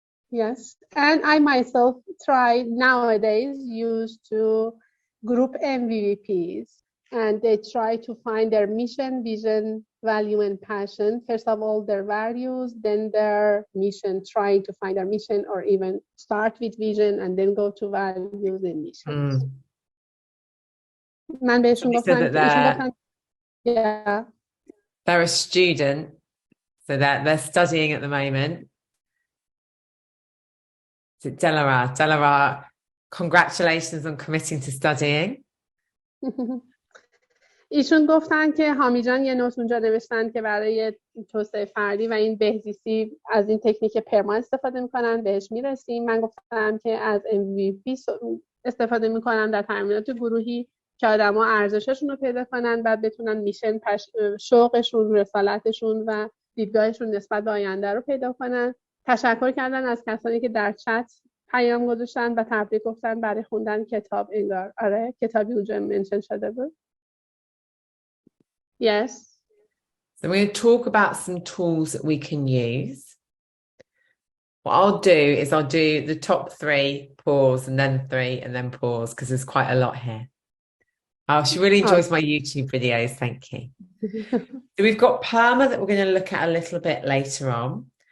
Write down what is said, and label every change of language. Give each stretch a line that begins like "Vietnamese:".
English: Yes, and I myself try nowadays used to group MVPs, and they try to find their mission, vision, value, and passion. First of all, their values, then their mission, trying to find their mission, or even start with vision and then go to values and missions.
Persian: من بهشون گفتم yeah.
English: They're a student, so they're studying at the moment. So Delara, congratulations on committing to studying.
Persian: ایشون گفتن که حامی جان یه نوت اونجا نوشتن که برای توسعه فردی و این بهزیستی از این تکنیک پرما استفاده میکنن، بهش میرسیم. من گفتم که از MVP استفاده میکنن در تمرینات گروهی که آدما ارزششون رو پیدا کنن، بعد بتونن میشن شوقشون، رسالتشون و دیدگاهشون نسبت به آینده رو پیدا کنن. تشکر کردن از کسانی که در چت پیام گذاشتن و تبریک گفتن برای خوندن کتاب. انگار آره کتابی اونجا منشن شده بود.
English: Yes. So we're going to talk about some tools that we can use. What I'll do is I'll do the top 3, pause, and then 3, and then pause, because there's quite a lot here. Oh, she really enjoys my YouTube videos. Thank you. So we've got PERMA that we're going to look at a little bit later on.